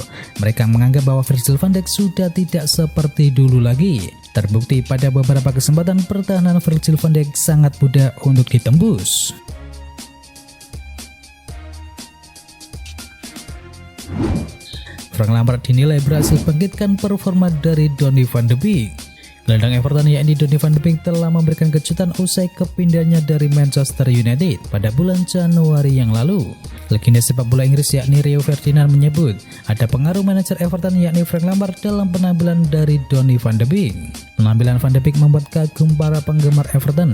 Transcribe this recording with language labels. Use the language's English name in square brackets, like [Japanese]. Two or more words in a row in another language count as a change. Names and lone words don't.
[Indonesian] Mereka menganggap bahwa Virgil van Dijk sudah tidak seperti dulu lagi. Terbukti pada beberapa kesempatan pertahanan Virgil van Dijk sangat mudah untuk ditembus. Frank Lampard dinilai berhasil bangkitkan performa dari Donny van de Beek. Gelandang Everton yakni Donny van de Beek telah memberikan kejutan usai kepindahannya dari Manchester United pada bulan Januari yang lalu. Legenda sepak bola Inggris yakni Rio Ferdinand menyebut ada pengaruh manajer Everton yakni Frank Lampard dalam penampilan dari Donny van de Beek. Penampilan Van de Beek membuat kagum para penggemar Everton.